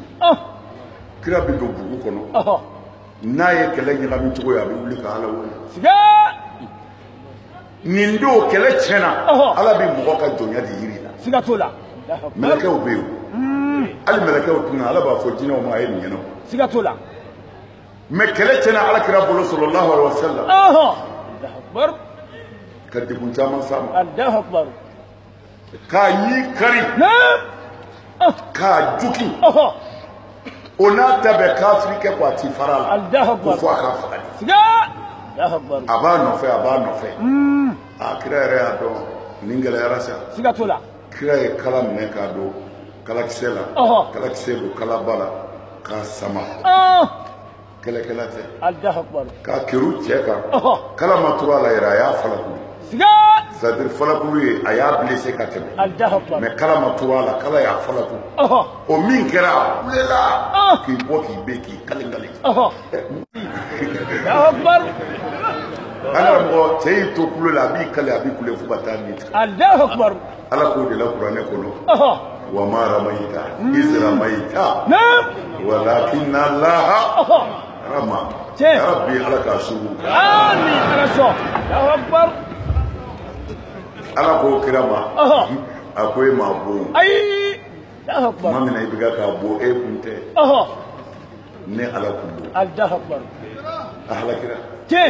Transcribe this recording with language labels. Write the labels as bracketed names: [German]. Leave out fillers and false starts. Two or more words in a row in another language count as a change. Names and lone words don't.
[Bambara] Kira bɛ don bugu kɔnɔ n'a ye kɛlɛ ɲagami cogo ye a bɛ wuli ka ala wele. Siga. Nin don kɛlɛ tiɲɛna ala bɛ mɔgɔ ka jɔnya de yiri la. Siga t'o la. Mɛlɛkɛw bɛ yen hali mɛlɛkɛw tun ala b'a fɔ jinɛw ma a ye nin ɲɛna. Siga t'o la. Mais kɛlɛ tiɲɛna ala kira bolo [Arabic] صلى الله عليه وسلم. الله أكبر. [Bambara] Ka degun caman s'a ma. [Arabic] الله أكبر. [Bambara] K'a ɲi kari. K'a juki. O n'a ta bɛɛ kafiri kɛ ko a ti fara la. [Arabic] الله أكبر. [Bambara] Ko fɔ a ka faga de. Siga. [Arabic] الله أكبر. [Bambara] A b'a nɔfɛ a b'a nɔfɛ. Kira yɛrɛ y'a dɔn nin gɛlɛyara sa. Siga t'o la. Kira ye kala minɛ k'a don kalakisɛ la. Kalakisɛ don kalaba la k'a sama. Kɛlɛkɛla tɛ. [Arabic] الله أكبر. [Bambara] K'a kɛru cɛ kan. Kala ma turu a la yɛrɛ a y'a falakulu. Siga. C'est-à-dire falakulu ye a y'a blessé ka tɛmɛ. [Arabic] الله أكبر. [French] Mais kala [Bambara] ma turu a la kala y'a falakulu. O min kɛra a kulela k'i bɔ k'i ben k'i kalen-kalen. [Arabic] الله أكبر. [Bambara] Ala mɔgɔ cɛ y'i to kulo la a b'i kale a b'i kule fo ka taa nin tigɛ. [Arabic] الله أكبر. [Bambara] Ala k'o de la kuranɛ kɔnɔ. [Arabic] وما رميت إذ رميت ولكن الله رمى. يا رب [Bambara] ala k'a sugu. Amin ala sɔn. [Arabic] الله أكبر. [Bambara] Ala k'o kira ma a ko e ma bon. [Arabic] Ayi. الله أكبر. [Bambara] Maa min na i bɛ k'a bon e kun tɛ. Ne ala kun don. [Arabic] الله أكبر. [Bambara] A halakira. Tiɲɛ.